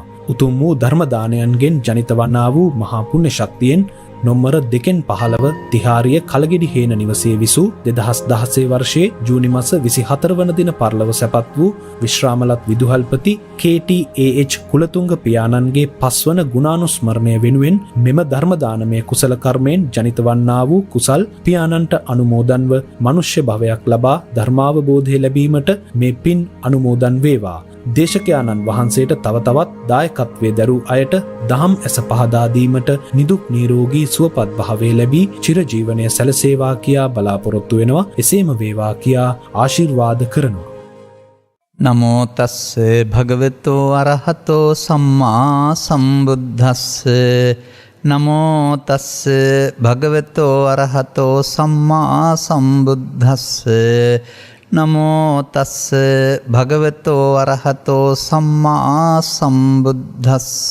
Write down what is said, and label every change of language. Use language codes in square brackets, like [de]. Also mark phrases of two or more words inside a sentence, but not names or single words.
[si] උතුම් වූ ධර්මදානයන්ගෙන් ජනිත වන්නා වූ මහා පුණ්‍ය ශක්තියෙන් නොම්බර 2/15 තිහාරිය කලගෙඩිහේන නිවසේ විසූ 2016 වර්ෂයේ ජූනි මාස 24 වන දින පරලොව සැපත් වූ විශ්‍රාමලත් විදුහල්පති KTAH කුලතුංග පියාණන්ගේ පස්වන ගුණානුස්මරණය වෙනුවෙන් මෙම ධර්මදානමය කුසල කර්මයෙන් ජනිත වන්නා වූ කුසල් පියාණන්ට අනුමෝදන්ව මනුෂ්‍ය භවයක් ලබා ධර්මාවබෝධය ලැබීමට මේ පින් අනුමෝදන් වේවා. දේශකයාණන් වහන්සේට තව තවත් දායකත්වයේ දරූ අයට දහම් ඇස පහදා දීමට නිදුක් නිරෝගී සුවපත් භාවය ලැබී චිරජීවනය සැලසේවා කියා බලාපොරොත්තු වෙනවා. එසේම වේවා කියා ආශිර්වාද කරනවා. [pi] නමෝ තස්ස භගවතෝ අරහතෝ සම්මා සම්බුද්දස්ස. නමෝ තස්ස භගවතෝ අරහතෝ සම්මා සම්බුද්දස්ස. නමෝ තස්ස භගවතෝ අරහතෝ සම්මා සම්බුද්දස්ස.